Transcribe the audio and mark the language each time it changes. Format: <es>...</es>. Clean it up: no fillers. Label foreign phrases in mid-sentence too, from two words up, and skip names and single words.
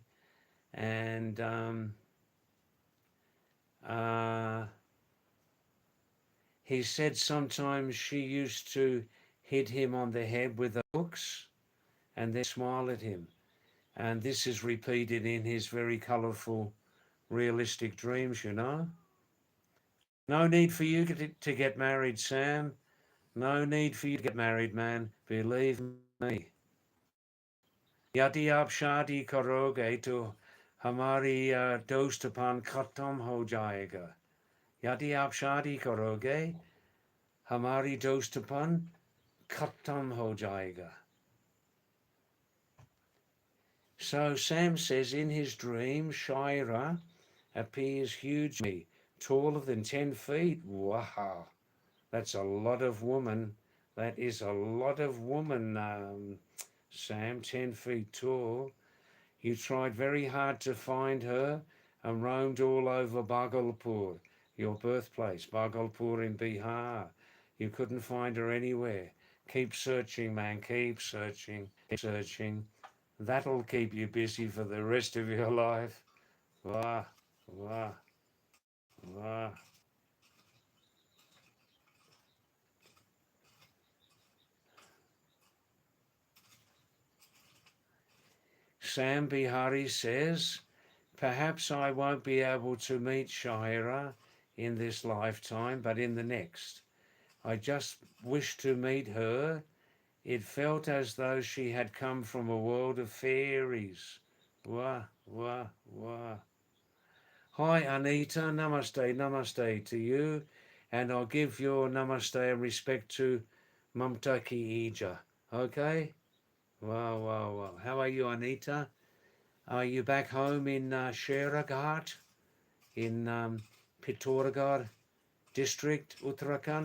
<en>And he said sometimes she used to hit him on the head with the hooks and then smile at him. And this is repeated in his very colourful, realistic dreams, you know. No need for you to get married, Sam. No need for you to get married, man. Believe me.</en> <hi>नहीं, यदि आप शादी करोगे तो हमारी दोस्तापन खत्म हो जाएगा। यदि आप शादी करोगे हमारी दोस्तापन खत्म हो जाएगा.</hi> <en>So Sam says in his dream, Shira appears huge, taller than 10 feet. Wow, that's a lot of woman. That is a lot of woman, Sam, 10 feet tall. You tried very hard to find her and roamed all over Bhagalpur, your birthplace, Bhagalpur in Bihar. You couldn't find her anywhere. Keep searching, man, keep searching, keep searching. That'll keep you busy for the rest of your life. Wah, wah, wah. Sam Bihari says, perhaps I won't be able to meet Shaira in this lifetime, but in the next. I just wish to meet her. It felt as though she had come from a world of fairies. Wah, wah, wah. Hi Anita, namaste, namaste to you. And I'll give your namaste and respect to Mamta Ki Ija. Okay? Wow, wow, wow. How are you, Anita? Are you back home in Sheraghat in Pittorgarh district, Uttarakhand?</en>